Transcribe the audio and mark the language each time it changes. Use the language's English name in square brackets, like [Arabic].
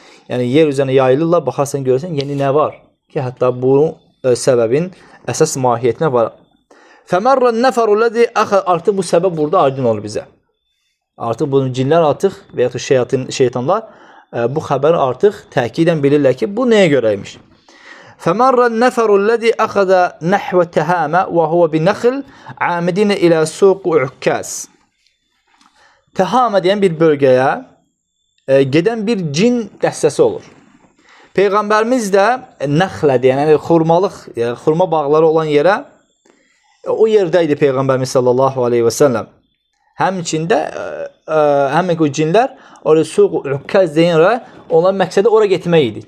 [Azerbaijani] Yəni yer üzərində yayılırlar, baxarsan görürsən yeni nə var ki, hətta bu səbəbin əsas mahiyyətinə var. [Arabic] فَمَرَّ النَّفَرُ الَّذِي [Azerbaijani] Artıq bu səbəb burada aydın olur bizə. Artıq bunun cinlər artıq və ya şeytanlar bu xəbəri artıq təhkidən bilirlər ki, bu nəyə görəymiş. [Arabic] فمر النفر الذي أخذ نحو تهامة وهو بنخل عامدين إلى سوق عكاز. [Azerbaijani] Tehame deyən bir bölgəyə gedən bir cin dəstəsi olur. Peyğəmbərimiz də nəxlə deyən, yəni xurmalıq, yəni xurma bağları olan yerə o yerdə idi Peyğəmbərimiz sallallahu aleyhi və səlləm. Həmçində həmin o cinlər oraya suq ukkaz deyən yerə, onların məqsədi ora getmək idi.